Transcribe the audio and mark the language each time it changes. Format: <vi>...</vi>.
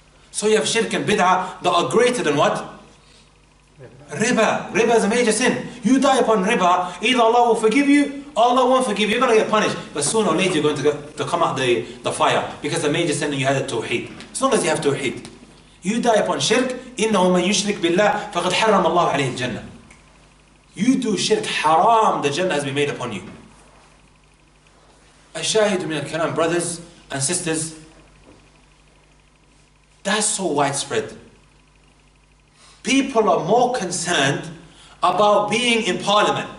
<en>So you have shirk and bid'ah that are greater than what? Riba. Riba is a major sin. You die upon riba, either Allah will forgive you, or Allah won't forgive you. You're going to get punished. But sooner or later you're going to come out the fire. Because the major sin you had a tawheed. As long as you have tawheed. You die upon shirk,</en> <ar>إِنَّهُ مَنْ يُشْرِكْ بِاللَّهِ فَقَدْ حَرَّمَ اللَّهُ عَلَيْهِ الْجَنَّةِ.</ar> <en>You do shirk, haram, the Jannah has been made upon you.</en> <ar>Ash-shahidu min al-kalam,</ar> <en>brothers and sisters, that's so widespread. People are more concerned about being in parliament.</en>